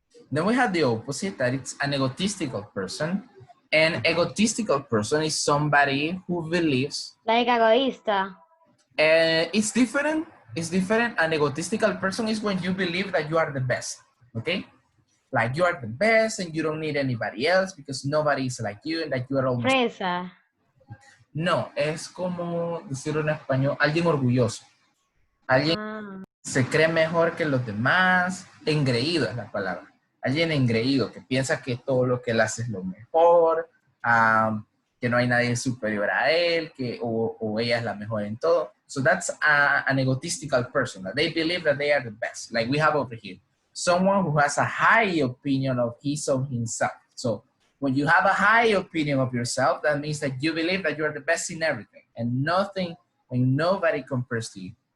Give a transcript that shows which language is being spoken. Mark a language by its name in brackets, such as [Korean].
[English] Then we have the opposite, that it's an egotistical person. An egotistical person is somebody who believes. Like egoísta. It's different. It's different. An egotistical person is when you believe that you are the best. Okay? Like you are the best and you don't need anybody else because nobody is like you and that you are almost... [Spanish] Fresa. No, es como decirlo en español, alguien orgulloso. Alguien se cree mejor que los demás, engreído es la palabra. Alguien engreído que piensa que todo lo que él hace es lo mejor, que no hay nadie superior a él, que o ella es la mejor en todo. [English] So that's an egotistical person. That they believe that they are the best. Like we have over here. Someone who has a high opinion of his or himself. So when you have a high opinion of yourself, that means that you believe that you are the best in everything and nothing and nobody compares to you.